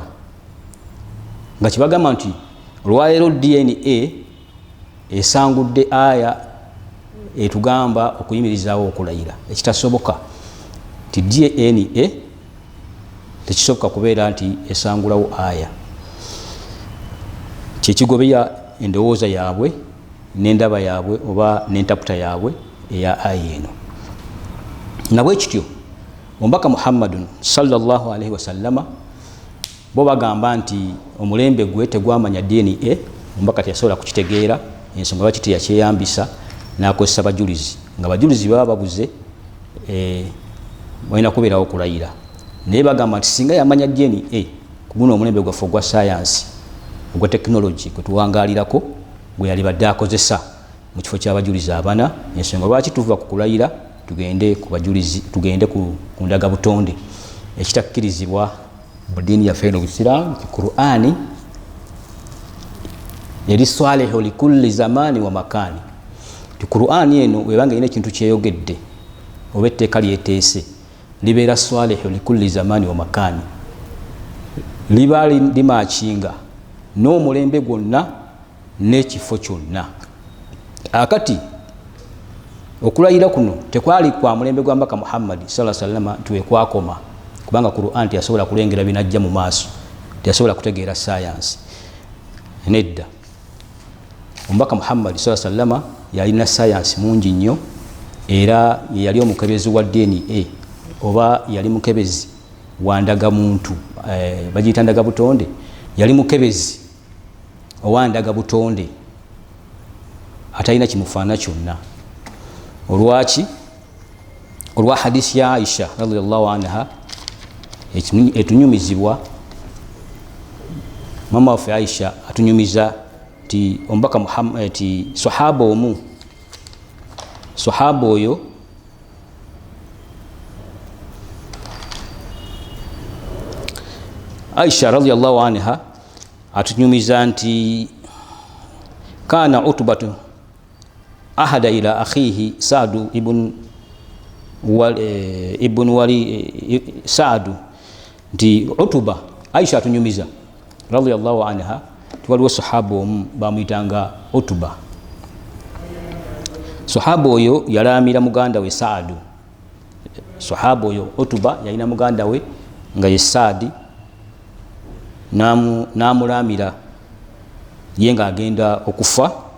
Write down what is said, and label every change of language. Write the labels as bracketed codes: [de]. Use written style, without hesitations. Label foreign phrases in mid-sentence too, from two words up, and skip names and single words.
[lg] Nga kibagamba nti olwaleero DNA esangudde aya etugamba okuyimirizaawo okulayira, ekitasoboka nti DNA tekisoboka kubeera nti esangulawo aya. Kyekigobeya endowooza yaabwe n'endaba yaabwe oba n'entaputa yaabwe eya aya eno. Nabwe kityo omubaka Muhammadun [ar] صلى الله عليه وسلم [lg] bo bagamba nti omulembe gwe tegwamanya DNA, omubaka teyasobola kukitegeera, ensonga lwaki teyakyeyambisa n'akozesa bajulizi, nga bajulizi baba babuze balina kubeerawo okulayira. Naye bagamba nti singa yamanya DNA ku guno omulembe gwaffe ogwa sayansi ogwa technology gwe tuwangalirako gwe yali badde akozesa mu kifo ky'abajulizi abana. Ensonga lwaki tuva ku kulayira tugende ku bajulizi, tugende ku ndagabutonde ekitakkirizibwa mu ddiini yaffe eno Obusiraamu. Qur'ani yali [ar] صالح لكل زمان ومكان. [lg] Qur'ani eno webanga ine ekintu kyeyogedde oba etteeka lyeteese libeera [ar] صالح لكل زمان ومكان, [lg] liba limakinga n'omulembe gwonna n'ekifo kyonna. Akati okulayira kuno tekwali kwa mulembe gwa Mbaka Muhammad [ar] صلى الله عليه وسلم [lg] tuwe kwakoma, kubanga Qur'an teyasobola kulengera binajja mu maaso, teyasobola kutegeera science. Nedda Mbaka Muhammad [ar] صلى الله عليه وسلم [lg] yalina science mungi nnyo, era yali omukebezi wa DNA oba yali mukebezi wa ndagamuntu, bagiyita ndagabutonde. Yali mukebezi owa ndagabutonde atalina kimufaana kyonna. Olwaki? Olwa hadisi ya Aisha [ar] رضي الله عنها [lg] etunyumizibwa. Mama waffe Aisha atunyumiza ti Omubaka Muhammad ti sahaba omu, sahaba oyo Aisha [ar] رضي الله عنها [lg] atunyumiza nti [ar] كان عتبة عهد إلى أخيه سعد [lg] ibn Wali Saadu nti Utuba. Aisha atunyumiza [ar] رضي الله عنها [lg] waliwo sahaba omu bamuyitanga Utuba. Sahaba oyo yalamira muganda we Saadu. Sahaba oyo Utuba yalina muganda we nga ye Saadi, namulamira ye nga agenda okufa.